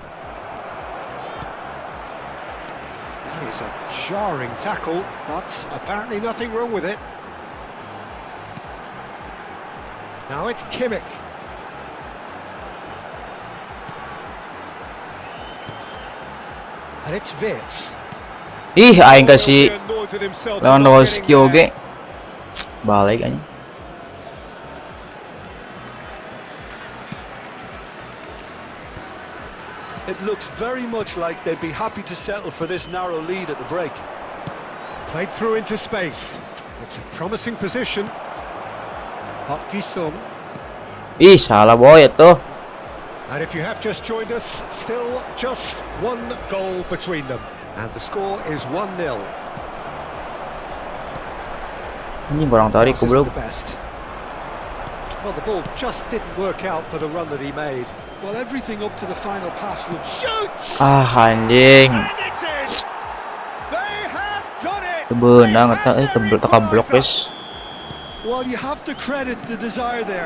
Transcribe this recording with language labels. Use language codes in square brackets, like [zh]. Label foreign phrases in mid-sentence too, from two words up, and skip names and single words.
[en] That is a jarring tackle, but apparently nothing wrong with it. Now it's Kimmich. And it's Vitz. [su] Ih, aing kasih [en] He anointed himself for [id] lawan [en] not getting Lewandowski there. [su] oge. Balik anjing. [en] It looks very much like they'd be happy to settle for this narrow lead at the break. Played through into space. It's a promising position. [id] Hoki. Ih, salah boy itu. [en] And if you have just joined us, still just one goal between them. And the score is 1-0. [id] Anjing kurang tarik [en] Passes [id] goblok. [en] the best. Well, the ball just didn't work out for the run that he made. Well, everything up to the final pass looked... Shoots! [id] Ah anjing. [en] And it's in! They have done it! [id] Berenang [en] They have their teka blok equaliser. guys. Well, you have to credit the desire there.